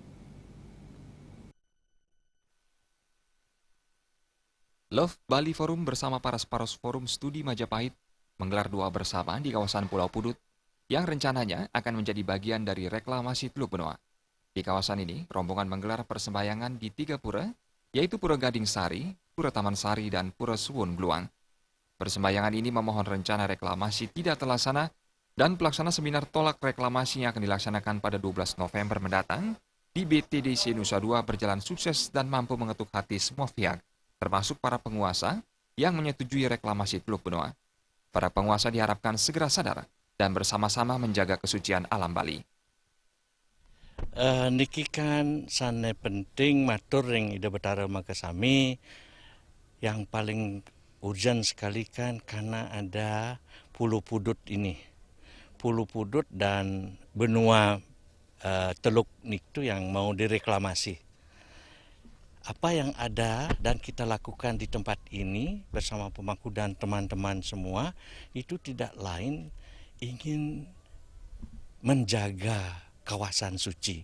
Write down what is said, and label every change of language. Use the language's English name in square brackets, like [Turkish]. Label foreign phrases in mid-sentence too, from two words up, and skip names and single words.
[Indonesian] Love Bali Forum bersama paras-paras Forum Studi Majapahit menggelar doa bersama di kawasan Pulau Pudut yang rencananya akan menjadi bagian dari reklamasi Teluk Benoa. Di kawasan ini, rombongan menggelar persembahyangan di 3 pura, yaitu Pura Gading Sari, Pura Taman Sari, dan Pura Suwun Gluang. Persembahyangan ini memohon rencana reklamasi tidak terlaksana dan pelaksana seminar tolak reklamasi yang akan dilaksanakan pada 12 November mendatang di BTDC Nusa Dua berjalan sukses dan mampu mengetuk hati semua pihak, termasuk para penguasa yang menyetujui reklamasi Teluk Benoa. Para penguasa diharapkan segera sadar dan bersama-sama menjaga kesucian alam Bali. [Balinese] Niki kan sane penting matur ring Ida Betara Makasami [Indonesian] yang paling urgent sekali kan karena ada Pulau Pudut ini. Pulau Pudut dan benua Teluk itu yang mau direklamasi. Apa yang ada dan kita lakukan di tempat ini bersama pemangku dan teman-teman semua itu tidak lain ingin menjaga kawasan suci.